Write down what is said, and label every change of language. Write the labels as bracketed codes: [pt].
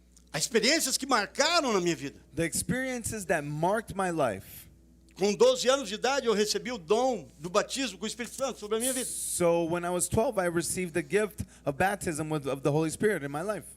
[pt] As experiências que marcaram na minha vida. [en] The experiences that marked my life. [pt] Com 12 anos de idade, eu recebi o dom do batismo com o Espírito Santo sobre a minha vida. [en] So when I was 12, I received the gift of baptism of the Holy Spirit in my life.